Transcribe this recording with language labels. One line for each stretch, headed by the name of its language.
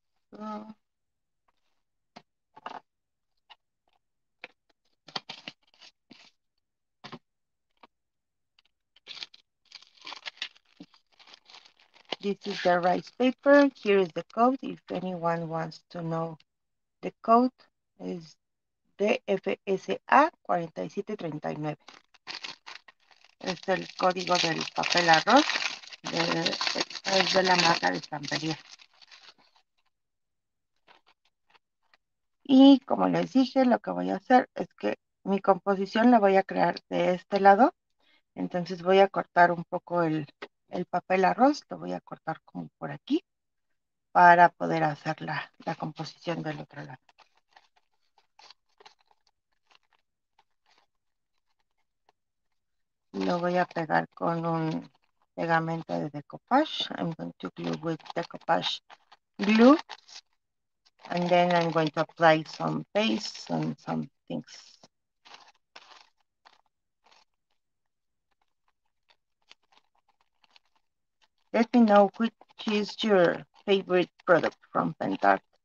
English: So, this is the rice paper. Here is the code. If anyone wants to know the code, is DFSA 4739.
Spanish: Es el código del papel arroz. Es de la marca de estampería. Y como les dije, lo que voy a hacer es que mi composición la voy a crear de este lado. Entonces voy a cortar un poco el papel arroz, lo voy a cortar como por aquí para poder hacer la composición del otro lado. Lo voy a pegar con un pegamento de decoupage.
English: I'm going to glue with decoupage glue. And then I'm going to apply some paste and some things. Let me know which is your favorite product from Pentart.